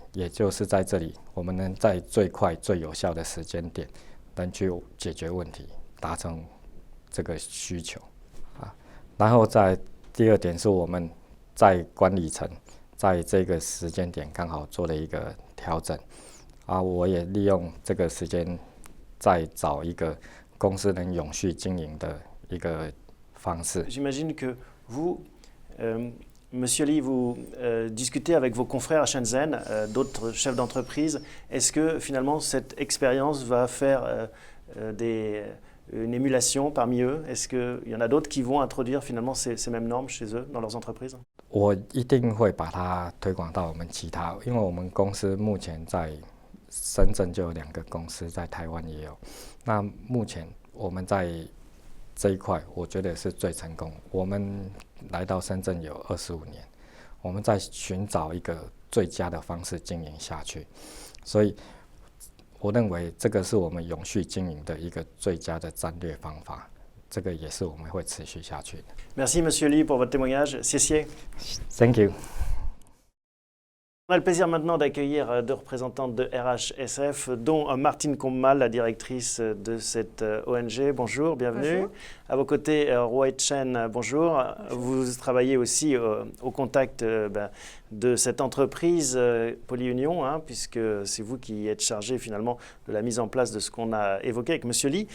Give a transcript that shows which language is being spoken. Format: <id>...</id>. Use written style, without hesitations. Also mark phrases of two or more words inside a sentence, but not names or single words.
<zh>也就是在这里，我们能在最快、最有效的时间点，能去解决问题，达成这个需求。然后在第二点是我们在管理层在这个时间点刚好做了一个调整，我也利用这个时间再找一个公司能永续经营的一个方式。</zh> <fr>J'imagine que vous, Monsieur Li, vous discutez avec vos confrères à Shenzhen, d'autres chefs d'entreprise. Est-ce que finalement cette expérience va faire une émulation parmi eux? Est-ce qu'il y en a d'autres qui vont introduire finalement ces mêmes normes chez eux, dans leurs entreprises?</fr> <zh>我一定会把它推广到我们其他，因为我们公司目前在深圳就有2个公司，在台湾也有。那目前我们在这一块，我觉得是最成功。我们来到深圳有25年，我们在寻找一个最佳的方式经营下去，所以我认为这个是我们永续经营的一个最佳的战略方法。这个也是我们会持续下去的。</zh> <fr>Merci, Monsieur Li, pour votre témoignage.</fr> <zh>谢谢。</zh> <en>Thank you.</en> <fr>On a le plaisir maintenant d'accueillir 2 représentantes de RHSF, dont Martine Commal, la directrice de cette ONG. Bonjour, bienvenue. Bonjour. À vos côtés, Roy Chen, bonjour. Bonjour. Vous travaillez aussi au contact de cette entreprise Polyunion, puisque c'est vous qui êtes chargé finalement de la mise en place de ce qu'on a évoqué avec Monsieur Li.</fr>